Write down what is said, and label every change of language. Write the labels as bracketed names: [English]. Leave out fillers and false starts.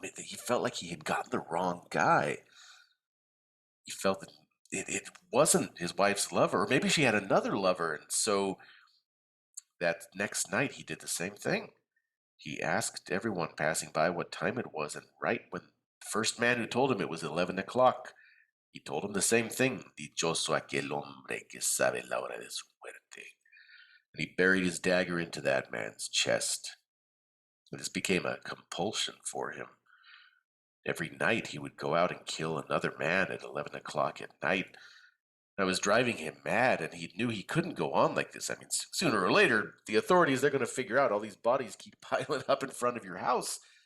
[English] That he felt like he had gotten the wrong guy. He felt that it wasn't his wife's lover, or maybe she had another lover. And so that next night he did the same thing. He asked everyone passing by what time it was, and right when the first man who told him it was 11 o'clock, he told him the same thing. [Spanish] Dichoso aquel hombre que sabe la hora de su muerte. [English] And he buried his dagger into that man's chest. And this became a compulsion for him. Every night he would go out and kill another man at 11 o'clock at night. I was driving him mad, and he knew he couldn't go on like this. I mean, sooner or later, the authorities, they're going to figure out all these bodies keep piling up in front of your house.